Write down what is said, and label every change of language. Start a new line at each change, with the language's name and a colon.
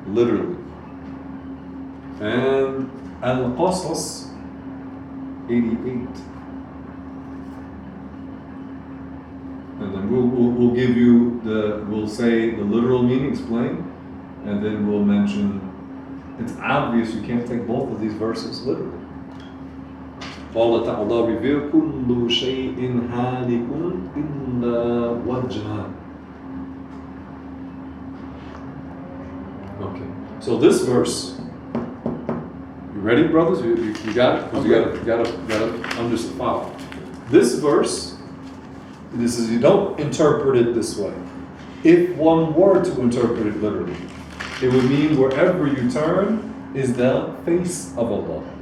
English: Literally. And Al-Qasas 88. And then we'll give you we'll say the literal meaning, explain, and then we'll mention, it's obvious you can't take both of these verses literally. Allah Ta'ala revealed
Arabic: كُلُّ شَيْءٍ هَالِكٌ إِلَّا وَجْهَهُ.
English: Okay, so this verse, you ready, brothers? You got it? Because you gotta understand, follow. This verse, you don't interpret it this way. If one were to interpret it literally, it would mean wherever you turn is the face of Allah.